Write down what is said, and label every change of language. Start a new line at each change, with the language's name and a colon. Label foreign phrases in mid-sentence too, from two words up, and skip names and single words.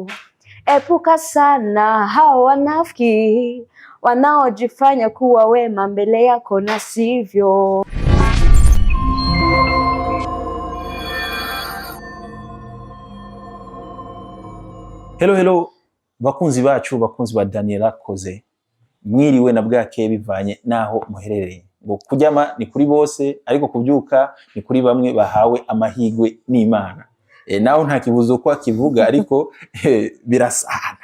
Swahili: Epuka sana hao wanafiki wanaojifanya kuwa wema mbele yako na sivyo.
Rundi: Hello bakunzi bacu, bakunzi ba Daniela Koze, mwiriwe na bwake bivanye naho muherereye. Ngo kuryama ni kuri bose ariko kubyuka ni kuri bamwe bahawe amahigwe n'Imana. Naho nta kibuzo kwa kivuga ariko birasana.